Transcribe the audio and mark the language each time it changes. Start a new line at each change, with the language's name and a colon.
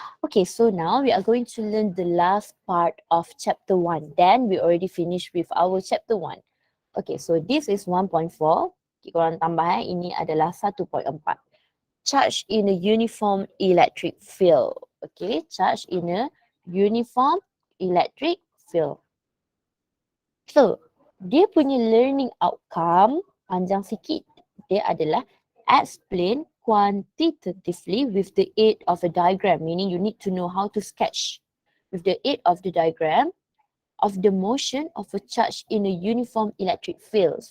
English: Okay, so now we are going to learn the last part of chapter 1. Then we already finished with our chapter 1. Okay, so this is 1.4.
Malay: Okay, korang tambah ini adalah 1.4.
English: Charge in a uniform electric field. Okay, charge in a uniform electric field.
Malay: So, dia punya learning outcome panjang sikit. Dia adalah
English: explain quantitatively with the aid of a diagram, meaning you need to know how to sketch with the aid of the diagram of the motion of a charge in a uniform electric field.